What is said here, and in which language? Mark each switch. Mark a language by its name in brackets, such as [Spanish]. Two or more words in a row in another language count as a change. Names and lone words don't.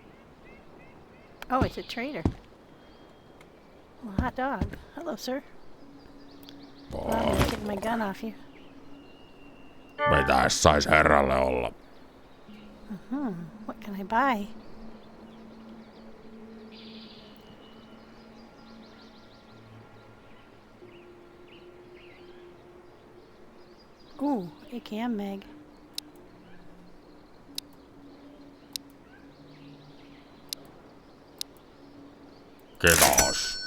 [English] Oh, it's a trader. Well, hot dog. Hello, sir. Well, I'm gonna get my gun off you. [Finnish] Mitä sais herralle olla? [English] What can I buy? Ooh, AKM mag. [Finnish] Kiitos.